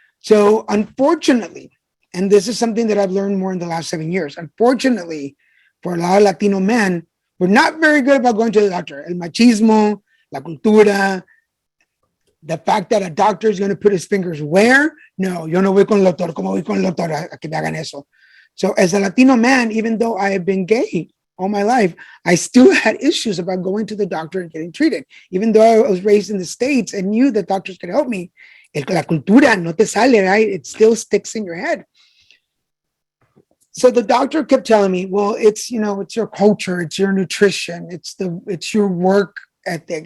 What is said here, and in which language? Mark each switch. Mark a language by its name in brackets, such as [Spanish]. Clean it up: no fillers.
[English] So unfortunately, and this is something that I've learned more in the last 7 years. Unfortunately, for a lot of Latino men, we're not very good about going to the doctor. [Spanish] El machismo, la cultura, [English] the fact that a doctor is going to put his fingers where? [Spanish] No, yo no voy con el doctor. ¿Cómo voy con el doctor a que me hagan eso? [English] So as a Latino man, even though I have been gay all my life, I still had issues about going to the doctor and getting treated. Even though I was raised in the States and knew that doctors could help me, [Spanish] la cultura no te sale, [English] right? It still sticks in your head. So the doctor kept telling me, well, it's your culture, it's your nutrition, it's your work ethic.